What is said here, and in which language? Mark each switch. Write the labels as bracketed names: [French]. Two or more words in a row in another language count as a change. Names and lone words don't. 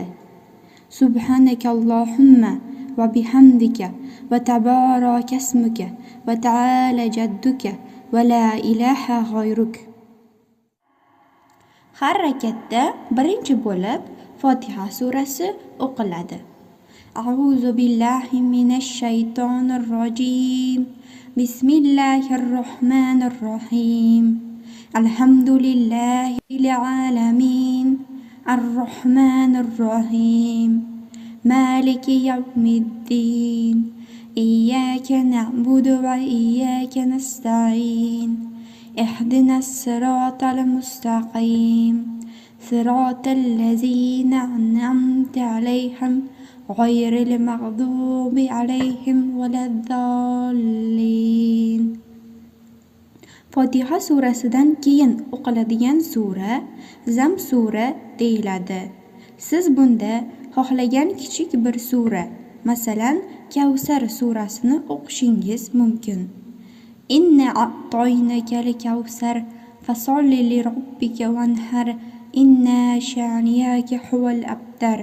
[Arabic] سبحانك اللهم وبحمدك وتبارك اسمك وتعالى جدك ولا إله غيرك. [Uzbek] Har rakatda birinchi bo'lib Fotiha surasi o'qiladi. [Arabic] أعوذ بالله من الشيطان الرجيم. بسم الله الرحمن الرحيم. الحمد لله العالمين. الرحمن الرحيم. مالك يوم الدين. إياك نعبد وإياك نستعين. اهدنا الصراط المستقيم. صراط الذين أنعمت عليهم غير المغضوب عليهم ولا الضالين. [Uzbek] Fotiha surasidan keyin o'qiladigan sura Zam sura deyiladi. Siz bunda xohlagan kichik bir sura, masalan, Kavsar surasini o'qishingiz mumkin. [Arabic] إنا أعطيناك الكوثر فصل لربك وانحر إن شانئك هو الأبتر.